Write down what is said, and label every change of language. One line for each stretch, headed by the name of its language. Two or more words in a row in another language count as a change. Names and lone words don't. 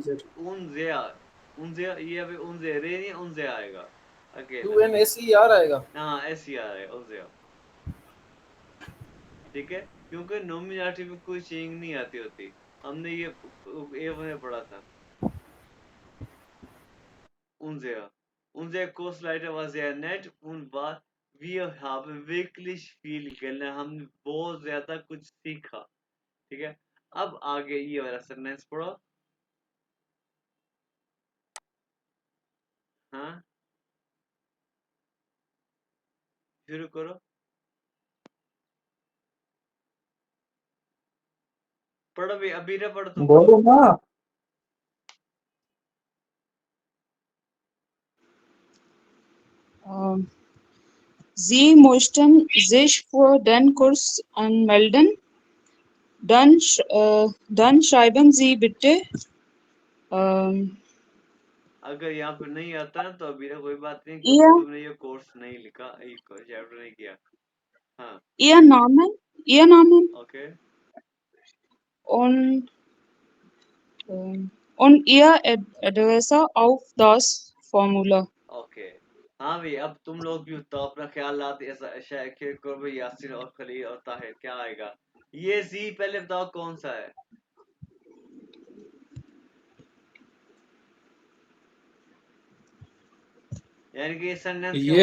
German: Unser
Hindi: उनसे उनसे ये अभी उनसे रे नहीं, उनसे आएगा अकेला। UNSER आएगा हाँ SCR है उनसे, ठीक है। क्योंकि नोमिनेटिव में कोई चेंज नहीं आती होती, हमने ये में पढ़ा था।
German: Unser Kursleiter war sehr nett und wir haben wirklich viel gelernt,
Hindi: हमने बहुत ज्यादा कुछ सीखा, ठीक है। अब आगे ये वाला सेंटेंस पढ़ो। हाँ शुरू करो, पढ़ो भी, अभी ना पढ़ो, तुम पढ़ो। बोलो ना।
German: Sie möchten sich für den Kurs anmelden. Dann schreiben Sie bitte
Hindi: अगर यहाँ पे नहीं आता ना तो अभी ना कोई बात नहीं, क्योंकि
German: Ihr,
Hindi: तुमने ये कोर्स नहीं लिखा, ये चैप्टर नहीं किया। हाँ
German: Ihr Namen
Hindi: ओके
German: und, und Ihr Adresse auf das Formular.
Hindi: ओके। हाँ भाई अब तुम लोग भी तो अपना ख्याल लाते, ऐसा शेयर करो भाई, यासिन और खलील और ताहिर, क्या आएगा? ये सी पहले बताओ कौन सा है? यानी कि सेंटेंस का